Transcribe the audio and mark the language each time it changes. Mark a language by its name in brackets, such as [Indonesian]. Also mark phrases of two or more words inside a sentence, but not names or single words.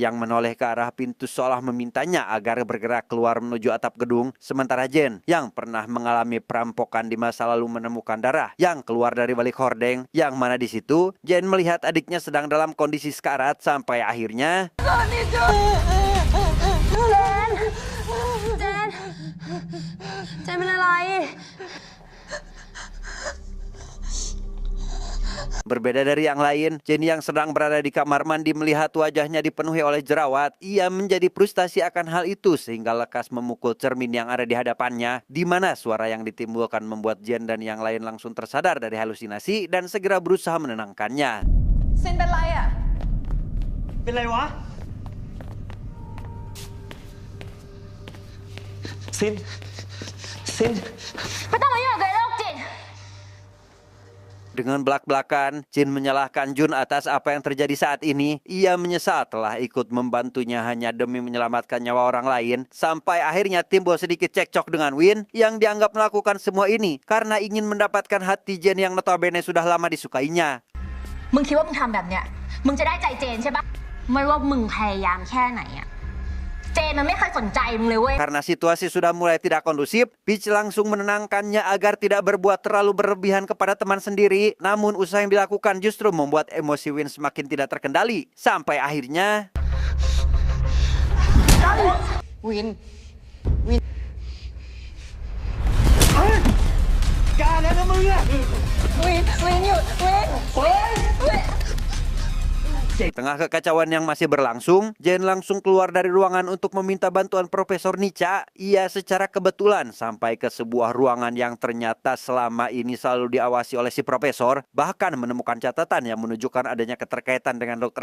[Indonesian] yang menoleh ke arah pintu seolah memintanya agar bergerak keluar menuju atap gedung, sementara Jen yang pernah mengalami perampokan di masa lalu menemukan darah yang keluar dari balik hordeng, yang mana di situ Jen melihat adiknya sedang dalam kondisi sekarat sampai akhirnya [Thai] Jen เป็นอะไร [Indonesian] Berbeda dari yang lain, Jenny yang sedang berada di kamar mandi melihat wajahnya dipenuhi oleh jerawat. Ia menjadi frustasi akan hal itu sehingga lekas memukul cermin yang ada di hadapannya, di mana suara yang ditimbulkan membuat Jen dan yang lain langsung tersadar dari halusinasi dan segera berusaha menenangkannya. [Thai] Sin เป็นไรอ่ะ เป็นไรวะ ซิน ไม่ต้องมายุ่งกับไอ้โรคจิต [Indonesian] Dengan belak-belakan, Jin menyalahkan Jun atas apa yang terjadi saat ini. Ia menyesal telah ikut membantunya hanya demi menyelamatkan nyawa orang lain. Sampai akhirnya timbul sedikit cekcok dengan Win yang dianggap melakukan semua ini karena ingin mendapatkan hati Jin yang notabene sudah lama disukainya. [Thai] มึงคิดว่ามึงทำแบบเนี้ยมึงจะได้ใจเจนใช่ปะไม่ว่ามึงพยายามแค่ไหนอะใจเจนมันไม่เคยสนใจมึงเลยเว้ย [Indonesian] Karena situasi sudah mulai tidak kondusif, Peach langsung menenangkannya agar tidak berbuat terlalu berlebihan kepada teman sendiri. Namun usaha yang dilakukan justru membuat emosi Win semakin tidak terkendali. Sampai akhirnya... [Thai] Win หยุด [Indonesian] Di tengah kekacauan yang masih berlangsung, Jen langsung keluar dari ruangan untuk meminta bantuan Profesor Nica. Ia secara kebetulan sampai ke sebuah ruangan yang ternyata selama ini selalu diawasi oleh si profesor, bahkan menemukan catatan yang menunjukkan adanya keterkaitan dengan Dr.